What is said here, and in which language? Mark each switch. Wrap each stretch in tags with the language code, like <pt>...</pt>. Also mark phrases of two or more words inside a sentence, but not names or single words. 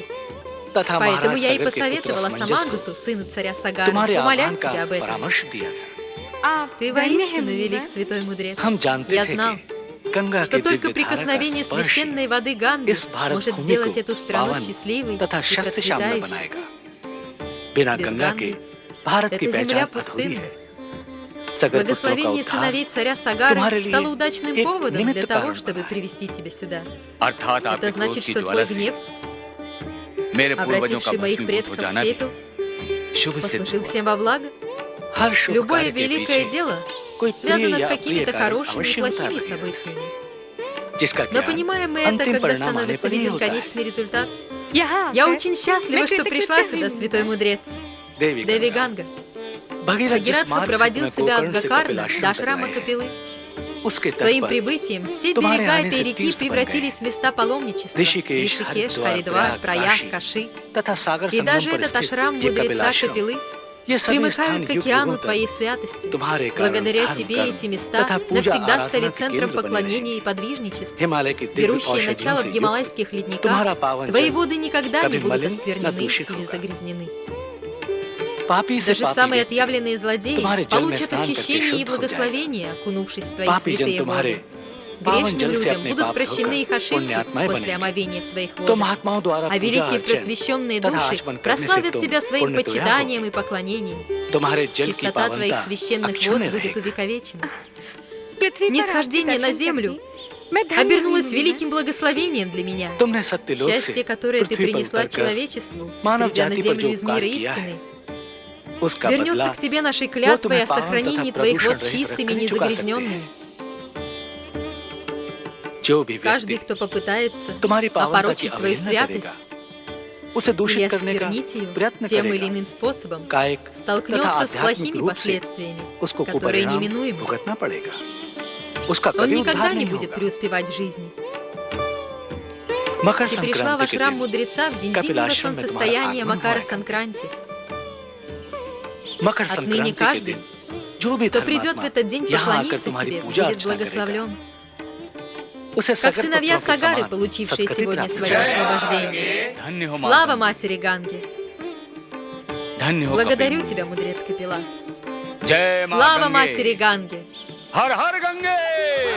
<ru>Поэтому я и посоветовала Самангусу, сыну царя Сагары, умолять тебя об этом. Ты воистину велик, святой мудрец. Я знал, что только прикосновение священной воды Ганги может сделать эту страну счастливой и процветающей.</ru> <hi>बिना</hi> <ru>без</ru> <hi>गंगा के</hi> <ru>Ганги.</ru> <hi>भारत की</hi> <ru>Эта земля</ru> <hi>पहचान अधूरी</hi> <ru>пустынна.</ru> <hi>है। सगर पुत्रों का</hi> <ru>Благословение</ru> <hi>उद्धार</hi> <ru>сыновей царя Сагары</ru> <hi>तुम्हारे लिए</hi> <ru>стало удачным</ru> <hi>एक</hi> <ru>поводом</ru> <hi>निमित्त</hi> <ru>для того,</ru> <hi>कारण</hi> <ru>чтобы</ru> <hi>बना।</hi> <ru>привести тебя сюда.</ru> <hi>अर्थात</hi> <ru>Это</ru> <hi>आपके क्रोध</hi> <ru>значит,</ru> <hi>की</hi> <ru>что</ru> <hi>ज्वाला</hi> <ru>твой</ru> <hi>से</hi> <ru>гнев,</ru> <hi>मेरे पूर्वजों का</hi> <ru>обративший моих</ru> <hi>भस्मीभूत हो</hi> <ru>предков</ru> <hi>जाना</hi> <ru>в</ru> <hi>भी</hi> <ru>пепел,</ru> <hi>शुभ सिद्ध</hi> <ru>послужил</ru> <hi>हुआ।</hi> <ru>всем во благо.</ru> <hi>हर शुभ</hi> <ru>Любое</ru> <hi>कार्य के</hi> <ru>великое</ru> <hi>पीछे</hi> <ru>дело</ru> <hi>कोई प्रिय</hi> <ru>связано</ru> <hi>या</hi> <ru>с какими-то</ru> <hi>अप्रिय कारण</hi> <ru>хорошими и</ru> <hi>अवश्य होता</hi> <ru>плохими</ru> <hi>है,</hi> <ru>событиями.</ru> <hi>जिसका</hi> <ru>Но</ru> <hi>ज्ञान</hi> <ru>понимаем мы это,</ru> <hi>अंतिम</hi> <ru>когда</ru> <hi>परिणाम आने</hi> <ru>становится</ru> <hi>पर ही</hi> <ru>виден</ru> <hi>होता है।</hi> <ru>конечный результат.</ru> <hi>यहाँ</hi> <ru>Я</ru> <hi>आकर</hi> <ru>очень счастлива,</ru> <hi>मैं</hi> <ru>что</ru> <hi>कृतज्ञता</hi> <ru>пришла</ru> <hi>ही</hi> <ru>сюда,</ru> <hi>हूँ।</hi> <ru>святой мудрец.</ru> <hi>देवी</hi> <ru>Деви</ru> <hi>गंगा।</hi> <ru>Ганга.</ru> <hi>भगीरथ जिस</hi> <ru>Бхагиратха</ru> <hi>मार्ग से</hi> <ru>проводил</ru> <hi>तुम्हें</hi> <ru>тебя от</ru> <hi>गोकर्ण से</hi> <ru>Гакарна</ru> <hi>कपिल</hi> <ru>до</ru> <hi>आश्रम तक</hi> <ru>храма</ru> <hi>लाए,</hi> <ru>Капилы.</ru> <hi>उसके</hi> <ru>С</ru> <hi>तट</hi> <ru>твоим</ru> <hi>पर</hi> <ru>прибытием все</ru> <hi>तुम्हारे</hi> <ru>берега</ru> <hi>आने</hi> <ru>этой</ru> <hi>से</hi> <ru>реки</ru> <hi>तीर्थ बन</hi> <ru>превратились в места паломничества.</ru> <hi>ऋषिकेश,</hi> <ru>Ришикеш,</ru> <hi>हरिद्वार,</hi> <ru>Харидвар,</ru> <hi>प्रयाग,</hi> <ru>Праяг, Каши.</ru> <hi>तथा सागर</hi> <ru>И</ru> <hi>संगम</hi> <ru>даже</ru> <hi>पर</hi> <ru>этот</ru> <hi>स्थित</hi> <ru>ашрам</ru> <hi>ये</hi> <ru>мудреца</ru> <hi>कपिलाश्रम,</hi> <ru>Капилы</ru> <hi>ये सभी स्थान</hi> <ru>примыкают к</ru> <hi>युग</hi> <ru>океану</ru> <hi>युगों</hi> <ru>твоей</ru> <hi>तक</hi> <ru>святости.</ru> <hi>तुम्हारे कारण</hi> <ru>Благодаря</ru> <hi>धर्म,</hi> <ru>тебе</ru> <hi>कर्म</hi> <ru>эти места</ru> <hi>तथा पूजा</hi> <ru>навсегда</ru> <hi>आराधना</hi> <ru>стали</ru> <hi>के</hi> <ru>центром</ru> <hi>केंद्र बने</hi> <ru>поклонения</ru> <hi>रहे।</hi> <ru>и подвижничества.</ru> <hi>हिमालय की दिव्य</hi> <ru>Берущие</ru> <hi>औषधियों</hi> <ru>начало</ru> <hi>से</hi> <ru>в</ru> <hi>युक्त</hi> <ru>гималайских</ru> <hi>तुम्हारा</hi> <ru>ледниках,</ru> <hi>पावन</hi> <ru>твои</ru> <hi>जल</hi> <ru>воды никогда не</ru> <hi>कभी</hi> <ru>будут</ru> <hi>मलिन न</hi> <ru>осквернены</ru> <hi>दूषित</hi> <ru>или</ru> <hi>होगा।</hi> <ru>загрязнены.</ru> <hi>पापी से</hi> <ru>Даже</ru> <hi>पापी</hi> <ru>самые</ru> <hi>व्यक्ति</hi> <ru>отъявленные злодеи</ru> <hi>तुम्हारे जल में</hi> <ru>получат</ru> <hi>स्नान करके</hi> <ru>очищение и</ru> <hi>शुद्ध हो</hi> <ru>благословение, окунувшись в твои</ru> <hi>पापी जन</hi> <ru>святые</ru> <hi>तुम्हारे</hi> <ru>воды.</ru> <hi>पावन</hi> <ru>Грешным</ru> <hi>जल से</hi> <ru>людям</ru> <hi>अपने</hi> <ru>будут</ru> <hi>पाप</hi> <ru>прощены</ru> <hi>धोकर</hi> <ru>их ошибки</ru> <hi>पुण्यात्माएं</hi> <ru>после</ru> <hi>बनेंगे।</hi> <ru>омовения в твоих</ru> <hi>तो</hi> <ru>водах.</ru> <hi>महात्माओं द्वारा</hi> <ru>А</ru> <hi>पूजा</hi> <ru>великие</ru> <hi>अर्चन</hi> <ru>просвещенные</ru> <hi>तथा</hi> <ru>души</ru> <hi>आचमन करने से</hi> <ru>прославят</ru> <hi>तुम</hi> <ru>тебя своим</ru> <hi>पुण्य तुया हो।</hi> <ru>почитанием и поклонением.</ru> <hi>तुम्हारे जल की</hi> <ru>Чистота твоих</ru> <hi>पावनता</hi> <ru>священных</ru> <hi>अक्षुण्ण</hi> <ru>вод будет</ru> <hi>रहेगी।</hi> <ru>увековечена.</ru> <hi>पृथ्वी पर</hi> <ru>Нисхождение</ru> <hi>आपके</hi> <ru>на</ru> <hi>दर्शन</hi> <ru>землю</ru> <hi>करके मैं धन्य</hi> <ru>обернулось</ru> <hi>हुई हूँ।</hi> <ru>великим благословением для меня.</ru> <hi>तुमने सत्यलोक से</hi> <ru>Счастье, которое ты</ru> <hi>पृथ्वी पर</hi> <ru>принесла</ru> <hi>उतरकर</hi> <ru>человечеству,</ru> <hi>मानव</hi> <ru>придя на</ru> <hi>जाति पर</hi> <ru>землю</ru> <hi>जो</hi> <ru>из мира</ru> <hi>उपकार किया है,</hi> <ru>истины,</ru> <hi>उसका</hi> <ru>вернется</ru> <hi>बदला</hi> <ru>к тебе нашей</ru> <hi>वो</hi> <ru>клятвой</ru> <hi>तुम्हें</hi> <ru>о</ru> <hi>पावन</hi> <ru>сохранении</ru> <hi>तथा</hi> <ru>твоих</ru> <hi>प्रदूषण</hi> <ru>вод</ru> <hi>रहित</hi> <ru>чистыми,</ru> <hi>रखकर चुका सकते</hi> <ru>незагрязненными.</ru> <hi>हैं। जो भी</hi> <ru>Каждый,</ru> <hi>व्यक्ति</hi> <ru>кто попытается</ru> <hi>तुम्हारी पावनता की</hi> <ru>опорочить твою</ru> <hi>अवहेलना</hi> <ru>святость</ru> <hi>करेगा, उसे</hi> <ru>или</ru> <hi>दूषित करने का</hi> <ru>осквернить ее</ru> <hi>प्रयत्न</hi> <ru>тем или</ru> <hi>करेगा,</hi> <ru>иным способом,</ru> <hi>कायिक तथा</hi> <ru>столкнется с</ru> <hi>आध्यात्मिक</hi> <ru>плохими</ru> <hi>रूप से</hi> <ru>последствиями,</ru> <hi>उसको</hi> <ru>которые</ru> <hi>कुपरिणाम</hi> <ru>неминуемы.</ru> <hi>भुगतना पड़ेगा। उसका</hi> <ru>Он</ru> <hi>कभी</hi> <ru>никогда</ru> <hi>उद्धार</hi> <ru>не</ru> <hi>नहीं</hi> <ru>будет</ru> <hi>होगा।</hi> <ru>преуспевать в жизни.</ru> <hi>मकर</hi> <ru>Ты пришла в</ru> <hi>संक्रांति के</hi> <ru>ашрам</ru> <hi>दिन</hi> <ru>мудреца в день</ru> <hi>Капил</hi> <ru>зимнего</ru> <hi>आश्रम में</hi> <ru>солнцестояния</ru> <hi>तुम्हारा</hi> <ru>Макара</ru> <hi>आगमन होगा।</hi> <ru>Санкранти.</ru> <hi>मकर</hi> <ru>Отныне</ru> <hi>संक्रांति के</hi> <ru>каждый,</ru> <hi>दिन जो भी</hi> <ru>кто придет в</ru> <hi>धर्मात्मा</hi> <ru>этот день</ru> <hi>यहाँ आकर</hi> <ru>поклониться</ru> <hi>तुम्हारी</hi> <ru>тебе,</ru> <hi>पूजा</hi> <ru>будет</ru> <hi>अर्चना करेगा,</hi> <ru>благословлен.</ru> <hi>उसे</hi> <ru>Как</ru> <hi>सगर</hi> <ru>сыновья</ru> <hi>पुत्रों के</hi> <ru>Сагары,</ru> <hi>समान</hi> <ru>получившие</ru> <hi>सद्गति</hi> <ru>сегодня</ru> <hi>प्राप्त</hi> <ru>свое</ru> <hi>होगी।</hi> <ru>освобождение.</ru> <hi>धन्य हो</hi> <ru>Слава</ru> <hi>माता,</hi> <ru>матери Ганге!</ru> <hi>धन्य हो</hi> <ru>Благодарю</ru> <hi>कपिल।</hi> <ru>тебя, мудрец Капила.</ru> <hi>जय मां</hi> <ru>Слава</ru> <hi>गंगे।</hi> <ru>матери Ганге!</ru> <hi>हर हर गंगे</hi>